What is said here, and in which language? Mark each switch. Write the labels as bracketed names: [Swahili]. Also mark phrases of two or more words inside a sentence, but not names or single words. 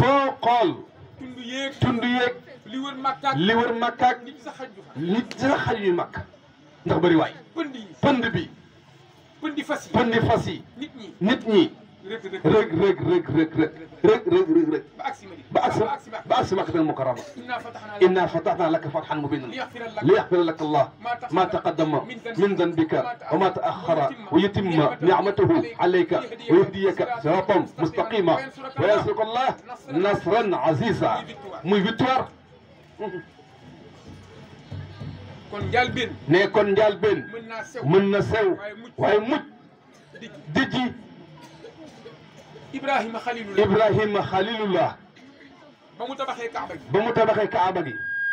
[Wolof] tund yeeg. li wër makkaak. nit sax xaj yu makk. ndax bëri waay. pënd bi. pëndi fas yi. nit ñi. rëg ba agsi [Arabic] Makkatal Mukarrama إنا فتحنا لك فتحا مبينا ليغفر لك الله ما تقدم من ذنبك وما تأخر ويتم نعمته عليك ويهديك صراطا مستقيما وينصرك الله نصرا عزيزا [Wolof] muy victoire kon njëlbéen ne kon njëlbéen mën na sew waaye mujj dijji Ibrahima Khalilullah ba mu tabaxee Kaaba gi